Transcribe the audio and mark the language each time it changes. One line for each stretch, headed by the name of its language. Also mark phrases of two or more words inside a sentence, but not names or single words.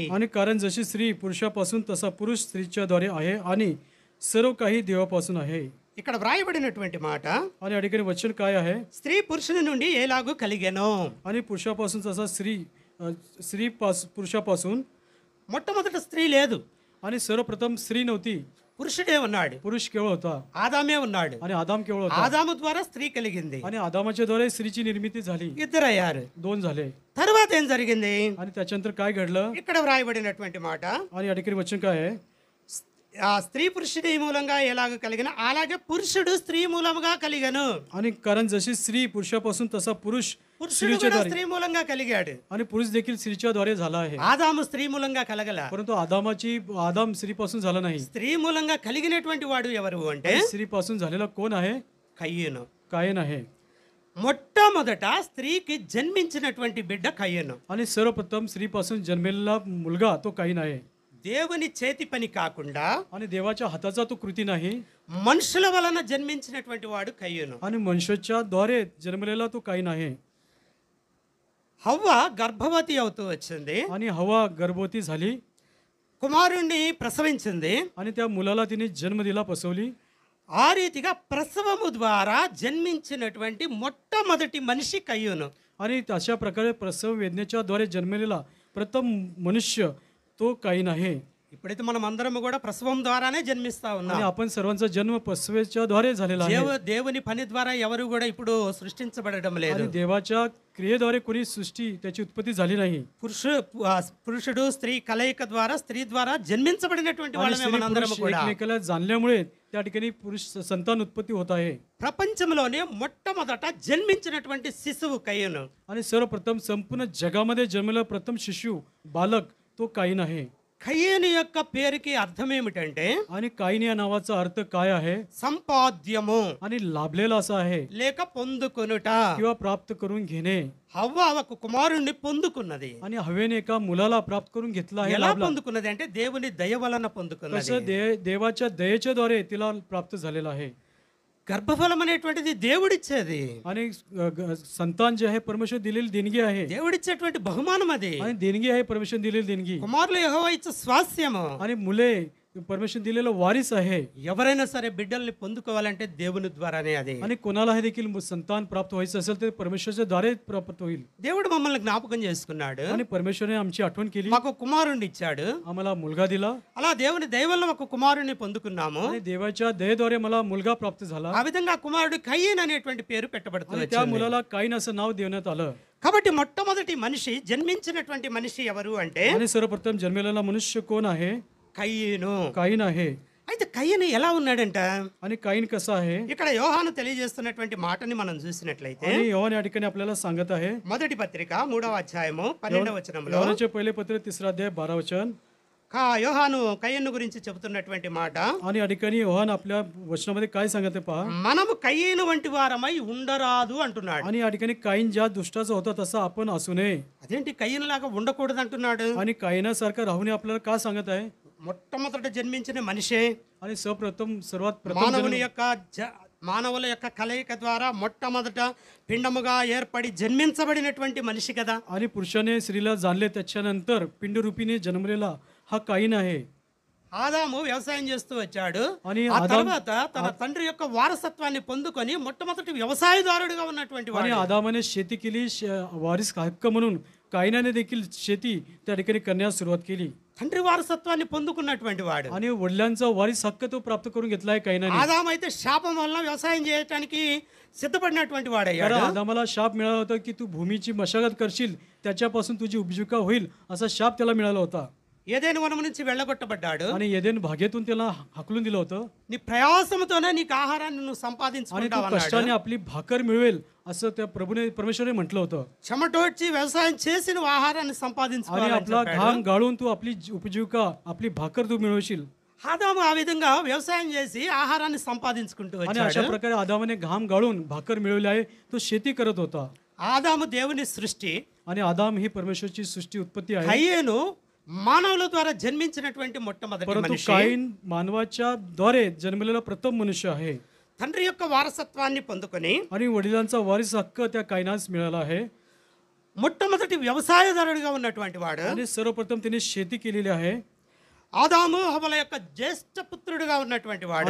Marathi: आणि कारण जशी स्त्री पुरुषापासून तसा पुरुष स्त्रीच्या द्वारे आहे आणि सर्व काही देवापासून आहे.
Telugu: ఇక్కడ వ్రాయబడినటువంటి మాట,
Marathi: आणि या ठिकाणी वचन काय आहे,
Telugu: స్త్రీ పురుషుని నుండి ఎలాగూ కలిగెనో.
Marathi: आणि पुरुषापासून तसा स्त्री पुरुषापासून.
Telugu: మొట్టమొదట స్త్రీ లేదు,
Marathi: आणि सर्वप्रथम स्त्री नव्हती,
Telugu: పురుషుడే ఉన్నాడు.
Marathi: पुरुष केवळ होता.
Telugu: ఆదామే ఉన్నాడు.
Marathi: आणि आदाम केवळ होता.
Telugu: ఆదాము ద్వారా స్త్రీ కలిగింది.
Marathi: आणि आदामाच्या द्वारे स्त्रीची निर्मिती झाली.
Telugu: ఇద్దరయ్యారు.
Marathi: 2 झाले.
Telugu: తర్వాత ఏం జరిగింది?
Marathi: आणि त्याच्यानंतर काय घडलं?
Telugu: ఇక్కడ వ్రాయబడినటువంటి మాట,
Marathi: आणि या ठिकाणी वचन काय आहे,
Telugu: ఆ స్త్రీ పురుషుడి మూలంగా ఎలాగ కలిగిన అలాగే పురుషుడు స్త్రీ మూలముగా కలిగను.
Marathi: आणि कारण जशी स्त्री पुरुषापासून तसा पुरुष
Telugu: పురుషుడు
Marathi: स्त्रीच्या
Telugu: కూడా
Marathi: द्वारे,
Telugu: స్త్రీ మూలంగా కలిగాడు.
Marathi: आणि पुरुष देखील स्त्रीच्या द्वारे झाला आहे.
Telugu: ఆదాము స్త్రీ మూలంగా కలగల.
Marathi: परंतु आदाम स्त्रीपासून झाला नाही.
Telugu: స్త్రీ మూలంగా కలిగినటువంటి వాడు ఎవరు అంటే
Marathi: आणि स्त्रीपासून झालेला कोण आहे?
Telugu: కయ్యూను.
Marathi: कायन आहे.
Telugu: మొట్టమొదట స్త్రీకి జన్మించినటువంటి బిడ్డ కయ్యూను.
Marathi: आणि सर्वप्रथम स्त्रीपासून जन्मलेला मुलगा तो काईन आहे.
Telugu: దేవుని చేతి పని కాకుండా
Marathi: आणि देवाच्या हाताचा तो कृती नाही.
Telugu: మనుషుల వలన జన్మించినటువంటి వాడు కయ్యూను.
Marathi: आणि मनुष्याच्या द्वारे जन्मलेला तो काईन आहे.
Telugu: హవ్వ గర్భవతి అవుతూ వచ్చింది.
Marathi: आणि हवा गर्भवती झाली.
Telugu: కుమారుణ్ణి ప్రసవించింది.
Marathi: आणि त्या मुलाला तिने जन्म दिला, पसवली.
Telugu: ఆ రీతిగా ప్రసవము ద్వారా జన్మించినటువంటి మొట్టమొదటి మనిషి కయ్యూను.
Marathi: आणि अशा प्रकारे प्रसव वेदनेच्या द्वारे जन्मलेला प्रथम मनुष्य तो काईन आहे.
Telugu: ఇప్పుడైతే మనం అందరం కూడా ప్రసవం ద్వారానే జన్మిస్తా
Marathi: आणि
Telugu: ఉన్నాం.
Marathi: आपण सर्वांचा जन्म प्रसवेच्या द्वारे झालेला आहे.
Telugu: దేవుని పని ద్వారా ఎవరు కూడా ఇప్పుడు సృష్టించబడడం లేదు.
Marathi: आणि देवाच्या क्रियेद्वारे कोणी सृष्टी त्याची उत्पत्ती झाली नाही.
Telugu: పురుషుడు స్త్రీ కలయిక ద్వారా స్త్రీ ద్వారా జన్మించబడినటువంటి
Marathi: आणि
Telugu: వాళ్ళమే
Marathi: स्त्री
Telugu: మనందరం
Marathi: पुरुष
Telugu: కూడా.
Marathi: एकमेकाला जाणल्यामुळे त्या ठिकाणी पुरुष संतान उत्पत्ती होत आहे.
Telugu: ప్రపంచంలోనే మొట్టమొదట జన్మించినటువంటి శిశువు కయ్యూను.
Marathi: आणि सर्वप्रथम संपूर्ण जगामध्ये जन्मलेला प्रथम शिशु बालक तो काईन आहे.
Telugu: కయ్యూను యొక్క పేరుకి అర్థం ఏమిటంటే
Marathi: आणि काईन या नावाचा अर्थ काय आहे?
Telugu: సంపాద్యము
Marathi: आणि लाभलेला असा आहे
Telugu: లేక పొందుకొనుట.
Marathi: किंवा प्राप्त करून घेणे.
Telugu: హవ్వ ఒక కుమారుణ్ణి పొందుకున్నది.
Marathi: आणि हवेने एका मुलाला प्राप्त करून घेतला आहे.
Telugu: ఎలా
Marathi: लाभला.
Telugu: పొందుకున్నది అంటే దేవుని దయ వలన పొందుకున్నది.
Marathi: कसं देवाच्या दयेच्या द्वारे तिला प्राप्त झालेला आहे.
Telugu: గర్భఫలం అనేటువంటిది దేవుడిచ్చేది.
Marathi: आणि संतान जे आहे परमेश्वर दिलेली देणगी आहे.
Telugu: దేవుడిచ్చేటువంటి బహుమానం అది.
Marathi: आणि देणगी आहे परमेश्वर दिलेली देणगी.
Telugu: కుమారులు యెహోవా ఇచ్చే స్వాస్యము.
Marathi: आणि मुले परमेश्वर दिलेलं वारीस आहे
Telugu: ఎవరైనా సరే బిడ్డల్ని పొందుకోవాలంటే దేవుని ద్వారానే అది.
Marathi: आणि कोणालाही देखील संतान प्राप्त व्हायचं असेल तर परमेश्वरच्या द्वारे प्राप्त होईल.
Telugu: దేవుడు మమ్మల్ని జ్ఞాపకం చేసుకున్నాడు.
Marathi: आणि परमेश्वरने आमची आठवण केली,
Telugu: మాకు కుమారుణ్ణి ఇచ్చాడు.
Marathi: आम्हाला मुलगा दिला
Telugu: అలా దేవుని దయ వల్ల ఒక కుమారుణ్ణి పొందుకున్నాము.
Marathi: आणि देवाच्या दयेद्वारे मला मुलगा प्राप्त झाला
Telugu: ఆ విధంగా ఆ కుమారుడు కయీన్ అనేటువంటి పేరు
Marathi: आणि
Telugu: పెట్టబడుతుంది.
Marathi: त्या मुलाला काईन असं नाव देण्यात आलं.
Telugu: కాబట్టి మొట్టమొదటి మనిషి జన్మించినటువంటి మనిషి ఎవరు అంటే
Marathi: आणि सर्वप्रथम जन्मलेला मनुष्य कोण आहे?
Telugu: కయీను.
Marathi: काईन आहे.
Telugu: అయితే కయీను ఎలా ఉన్నాడంట?
Marathi: आणि काईन कसा आहे?
Telugu: ఇక్కడ యోహాను తెలియజేస్తున్నటువంటి మాటని మనం చూసినట్లయితే
Marathi: आणि योहान या ठिकाणी आपल्याला सांगत आहे,
Telugu: మొదటి పత్రిక 3వ అధ్యాయము 12వ వచనంలో
Marathi: योहानाचे पहिले पत्र 3 अध्याय 12 वचन.
Telugu: యోహాను కయీను గురించి చెబుతున్నటువంటి మాట,
Marathi: आणि या ठिकाणी योहान आपल्या वचनामध्ये काय सांगत आहे पहा.
Telugu: మనము కయీను వంటి వారమై ఉండరాదు అంటున్నాడు.
Marathi: आणि या ठिकाणी काईन ज्या दुष्टाचा होता तसा आपण असू नये
Telugu: అదేంటి కయీను లాగా ఉండకూడదు అంటున్నాడు?
Marathi: आणि काईनासारखा राहू नये आपल्याला का सांगत आहे?
Telugu: మొట్టమొదట జన్మించిన మనిషే
Marathi: आणि सर्वात प्रथम
Telugu: మానవుని యొక్క మానవుల యొక్క కలయిక ద్వారా మొట్టమొదట పిండముగా ఏర్పడి జన్మించబడినటువంటి మనిషి కదా.
Marathi: आणि पुरुषाने स्त्रीला जाणले त्याच्यानंतर पिंडरूपीने जन्मलेला हा काईन आहे.
Telugu: ఆదాము వ్యవసాయం చేస్తూ వచ్చాడు. అని ఆ తర్వాత తన తండ్రి యొక్క వారసత్వాన్ని పొందుకొని మొట్టమొదటి వ్యవసాయదారుడిగా ఉన్నటువంటి
Marathi: आणि
Telugu: వాడు.
Marathi: आदामाने शेती केली, वारीस हक्क म्हणून काईनाने देखील शेती त्या ठिकाणी करण्यास सुरुवात केली.
Telugu: తండ్రి వారసత్వాన్ని పొందుకున్నటువంటి వాడు.
Marathi: आणि वडिलांचा वारीस हक्क तो प्राप्त करून घेतलाय काईनाने.
Telugu: ఆదాము అయితే శాపం వల్ల వ్యవసాయం చేయడానికి సిద్ధపడినటువంటి వాడయ్యాడు.
Marathi: कारण आदामाला शाप मिळाला होता की तू भूमीची मशागत करशील, त्याच्यापासून तुझी उपजीविका होईल असा शाप त्याला मिळाला होता.
Telugu: ఏదైనా వనం నుంచి వెళ్ళగొట్టబడ్డాడు.
Marathi: आणि एदेन भागेतून त्याला हाकलून दिलं होतं.
Telugu: నీ ప్రయాసముతోనే నీకు ఆహారాన్ని నువ్వు
Marathi: आणि तू
Telugu: సంపాదించుకుంటావు
Marathi: कष्टाने
Telugu: అన్నాడు.
Marathi: आपली भाकर मिळवेल असं त्या परमेश्वराने म्हटलं होतं.
Telugu: చెమటోడ్చి వ్యవసాయం చేసి నువ్వు ఆహారాన్ని
Marathi: आणि
Telugu: సంపాదించుకోవాలని
Marathi: आपला
Telugu: చెప్పాడు.
Marathi: घाम गाळून तू आपली उपजीविका, आपली भाकर तू मिळवशील.
Telugu: ఆదాము ఆ విధంగా వ్యవసాయం చేసి ఆహారాన్ని సంపాదించుకుంటూ
Marathi: आणि अशा
Telugu: వచ్చాడు.
Marathi: प्रकारे आदामाने घाम गाळून भाकर मिळवली आहे. तो शेती करत होता.
Telugu: ఆదాము దేవుని సృష్టి,
Marathi: आणि आदाम ही परमेश्वरची सृष्टी उत्पत्ती आहे.
Telugu: కయీను మానవుల ద్వారా జన్మించినటువంటి మొట్టమొదటి
Marathi: परंतु
Telugu: మనిషి.
Marathi: काईन मानवाच्या द्वारे जन्मलेला प्रथम मनुष्य आहे.
Telugu: తండ్రి యొక్క వారసత్వాన్ని పొందుకొని
Marathi: आणि वडिलांचा वारीस हक्क त्या कायनास मिळाला आहे.
Telugu: మొట్టమొదటి వ్యవసాయదారుడిగా ఉన్నటువంటి వాడు.
Marathi: आणि सर्वप्रथम त्याने शेती केलेली आहे.
Telugu: ఆదాము హవ్వల యొక్క జ్యేష్ఠ పుత్రుడిగా ఉన్నటువంటి వాడు.